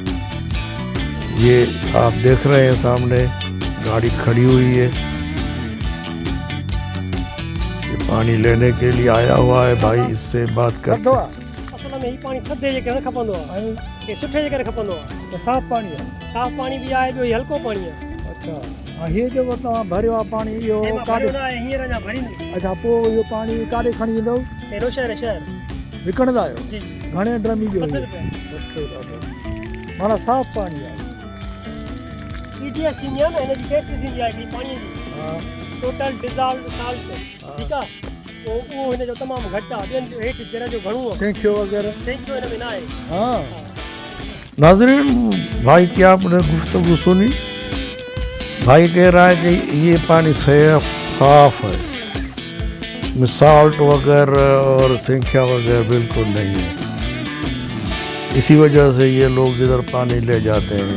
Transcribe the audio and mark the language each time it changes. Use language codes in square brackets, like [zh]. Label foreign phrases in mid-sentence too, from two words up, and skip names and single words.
[ur] یہ آپ دیکھ رہے ہیں سامنے گاڑی کھڑی ہوئی ہے, یہ پانی لینے کے لیے آیا ہوا ہے بھائی, اس سے بات کرتے ہیں. اصل میں یہ پانی [sd] تھدے جگہ کھپندو ہے کہ سٹھے جگہ کھپندو ہے. [ur] صاف پانی ہے. صاف پانی بھی ہے, جو ہلکو پانی ہے. اچھا یہ جو [sd] تव्हां भरियो आहे पाणी इहो काॾे न आहे, हींअर अञा भरींदे. अच्छा पोइ इहो पाणी काॾे खणी वेंदव? पहिरियों शहर विकिणंदा आहियो? जी घणे ड्रम जो? 70 रुपए. माना साफ़ पाणी आहे. TDS थींदी आहे न, हिनजी टेस्ट थींदी आहे हिकिड़ी पाणीअ जी. हा [en] total dissolved salt, [sd] ठीकु आहे. पोइ उहो हिनजो तमामु घटि आहे, ॿियनि हेठि जरा जो घणो आहे. सेंखियो वग़ैरह? सेंखियो हिन में न आहे. हाँ [ur] ناظرین بھائی کیا آپ نے گفتگو سنی؟ بھائی کہہ رہا ہے کہ یہ پانی صاف ہے, میں سالٹ وغیرہ اور سنکھیا وغیرہ بالکل نہیں ہے, اسی وجہ سے یہ لوگ ادھر پانی لے جاتے ہیں.